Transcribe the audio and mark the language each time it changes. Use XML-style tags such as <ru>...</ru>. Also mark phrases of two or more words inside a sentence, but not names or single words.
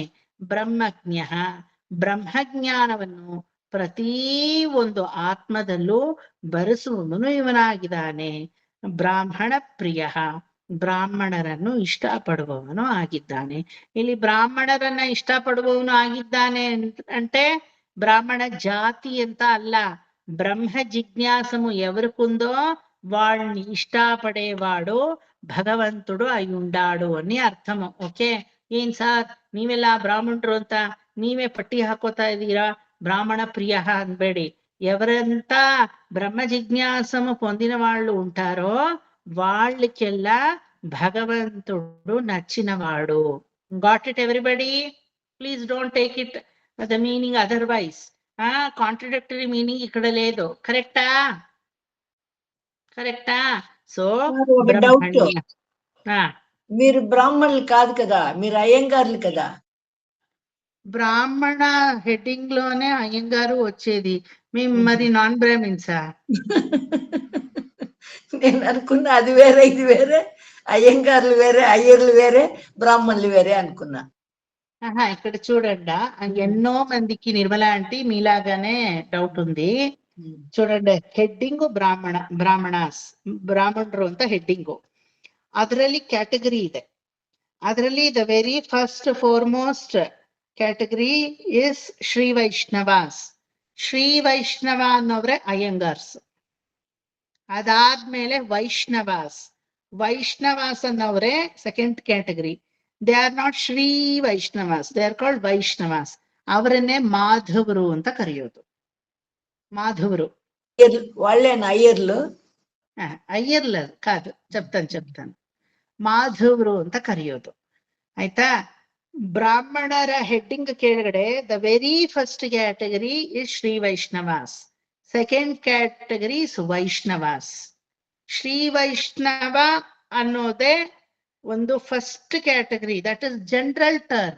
<kn>ಬ್ರಹ್ಮಜ್ಞ, ಬ್ರಹ್ಮಜ್ಞಾನವನ್ನು ಪ್ರತೀ ಒಂದು ಆತ್ಮದಲ್ಲೂ ಬರೆಸುವವನು ಇವನಾಗಿದ್ದಾನೆ. ಬ್ರಾಹ್ಮಣ ಪ್ರಿಯ, ಬ್ರಾಹ್ಮಣರನ್ನು ಇಷ್ಟಪಡುವವನು ಆಗಿದ್ದಾನೆ. ಇಲ್ಲಿ ಬ್ರಾಹ್ಮಣರನ್ನ ಇಷ್ಟಪಡುವವನು ಆಗಿದ್ದಾನೆ</kn> <te>అంటే బ్రాహ్మణ జాతి ಅಂತ అల్ల, బ్రహ్మ జిజ్ఞాసము ఎవరికుందో వాళ్ళని ఇష్టపడేవాడు భగవంతుడు అయి ఉండాడు అని అర్థము. ఓకే, ఏం సార్</te> <kn>ನೀವೆಲ್ಲ ಬ್ರಾಹ್ಮಣರು ಅಂತ ನೀವೇ ಪಟ್ಟಿ ಹಾಕೋತಾ ಇದ್ದೀರಾ,</kn> <te>బ్రాహ్మణ ప్రియ అన్ಬೇಡಿ. ఎవరంత బ్రహ్మ జిజ్ఞాసము పొందిన వాళ్ళు ఉంటారో వాళ్ళకెల్లా భగవంతుడు నచ్చినవాడు.</te> <en>Got it everybody? Please don't take it the meaning otherwise. contradictory meaning</en> <te>ఇక్కడ లేదు. కరెక్టా? కరెక్టా? సో ఒక డౌట్, మీరు బ్రాహ్మణులు కాదు కదా, మీరు అయ్యంగార్లు కదా. బ్రాహ్మణ హెడ్డింగ్ లోనే అయ్యంగారు వచ్చేది, మేము మరి నాన్ బ్రాహ్మిన్సా? నేను అనుకున్నా అది వేరే ఇది వేరే, అయ్యంగార్లు వేరే, అయ్యర్లు వేరే, బ్రాహ్మణులు వేరే అనుకున్నా. ఇక్కడ చూడండి, ఎన్నో మందికి నిర్మలా ఆంటీ మీలాగానే డౌట్ ఉంది. చూడండి,</te> <en>heading Brahmanas,</en> <kn>ಬ್ರಾಹ್ಮಣರು ಅಂತ ಹೆಡ್ಡಿಂಗು. ಅದರಲ್ಲಿ ಕ್ಯಾಟಗರಿ ಇದೆ.</kn> <en>ಅದರಲ್ಲಿ the very first foremost category is Shri Vaishnavas.</en> <kn>ಶ್ರೀ ವೈಷ್ಣವ ಅನ್ನೋವ್ರೆ ಅಯ್ಯಂಗಾರ್ಸ್. ಅದಾದ್ಮೇಲೆ ವೈಷ್ಣವಾಸ್. ವೈಷ್ಣವಾಸ್ ಅನ್ನೋವ್ರೆ</kn> <en>second category. They are not Shri Vaishnavas, they are called Vaishnavas.</en> <kn>ಅವರನ್ನೇ ಮಾಧವರು ಅಂತ ಕರೆಯೋದು.</kn> <te>మాధవురు వాళ్ళేనా అయ్యర్లు? అయ్యర్లు కాదు, చెప్తాను.</te> <kn>మాధవురు ಅಂತ ಕರೆಯೋದು. ಆಯ್ತಾ? ಬ್ರಾಹ್ಮಣರ ಹೆಡ್ಡಿಂಗ್ ಕೆಳಗಡೆ</kn> <en>the very first category is Shri Vaishnavas, second category is Vaishnavas.</en> <kn>ಶ್ರೀ ವೈಷ್ಣವ ಅನ್ನೋದೇ ಒಂದು</kn> <en>first category, that is general term.</en>